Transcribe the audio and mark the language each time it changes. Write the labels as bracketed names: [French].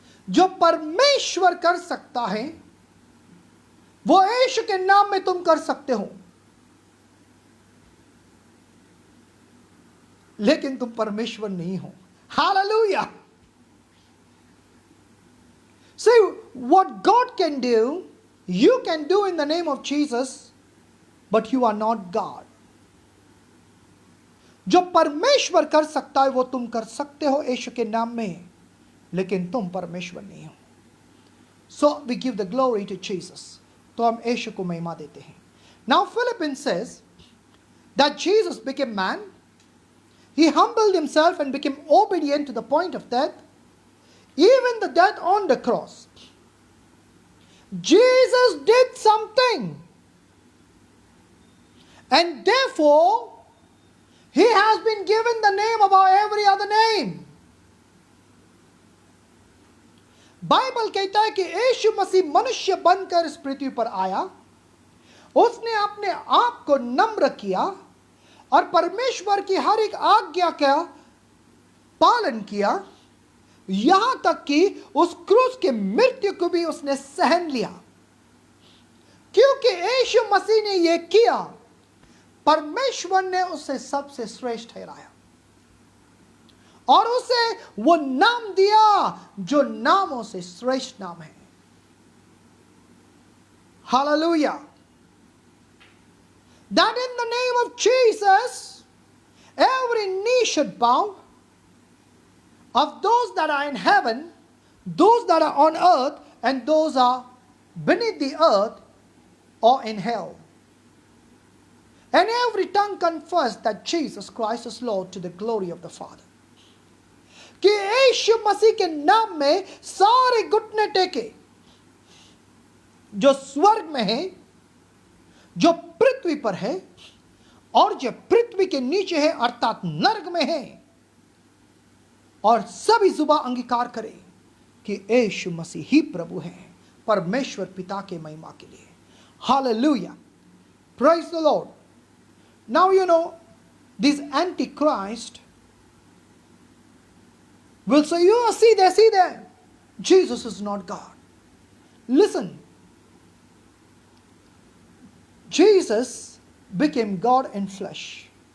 [Hindi] जो परमेश्वर कर सकता है, वो यीशु के नाम में तुम कर सकते हो. लेकिन तुम परमेश्वर नहीं हो. [English] Hallelujah. See, what God can do, you can do in the name of Jesus, but you are not God. [Hindi] जो परमेश्वर कर सकता है वो तुम कर सकते हो यीशु के नाम में, लेकिन तुम परमेश्वर नहीं हो. [English] So we give the glory to Jesus. [Hindi] तो हम यीशु को महिमा देते हैं. [English] Now Philippians says that Jesus became man. He humbled himself and became obedient to the point of death, even the death on the cross. Jesus did something, and therefore he has been given the name above every other name. [Hindi] Bible कहता है कि यीशु मसीह मनुष्य बनकर इस पृथ्वी पर आया. उसने अपने आप को नम्र किया और परमेश्वर की हर एक आज्ञा का पालन किया, यहां तक कि उस क्रूस के मृत्यु को भी उसने सहन लिया. क्योंकि यीशु मसीह ने यह किया, परमेश्वर ने उसे सबसे श्रेष्ठ ठहराया और उसे वो नाम दिया जो नामों से श्रेष्ठ नाम है. Hallelujah. [English] that in the name of Jesus, every knee should bow, of those that are in heaven, those that are on earth, and those are beneath the earth or in hell. And every tongue confess that Jesus Christ is Lord to the glory of the Father. [Hindi] कि यीशु मसीह के नाम में सारे घुटने टेके, जो स्वर्ग में है, जो पृथ्वी पर है, और जो पृथ्वी के नीचे है अर्थात नरक में है, और सभी जुबान अंगीकार करे कि यीशु मसीह ही प्रभु है, परमेश्वर पिता के महिमा के लिए. [English] Hallelujah. Praise the Lord. Now you know, this Antichrist will say, you see there, Jesus is not God. Listen, Jesus became God in flesh.